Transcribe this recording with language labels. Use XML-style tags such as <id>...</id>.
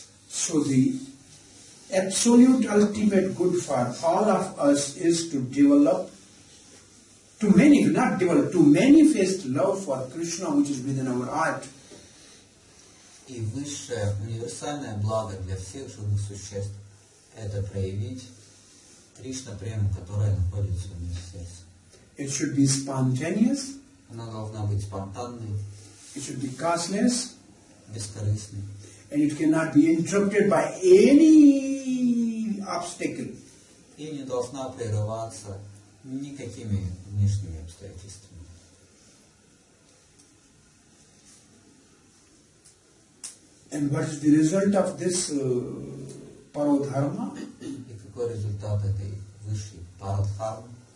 <en>So the absolute ultimate good for all of us is to develop, to manifest love for Krishna which is within our heart.</en> <ru>И высшее универсальное благо для всех живых существ – это проявить Кришна прему, которая находится у них в сердце.</ru> <en>It should be spontaneous,</en> <ru>Она должна быть спонтанной,</ru> <en>it should be causeless,</en> <ru>бескорыстной,</ru> <en>and it cannot be interrupted by any obstacle.</en> <ru>и не должна прерываться никакими внешними обстоятельствами.</ru> <en>And what is the result of this parodharma?</en> <ru>И какой результат этой высшей парадхармы,</ru>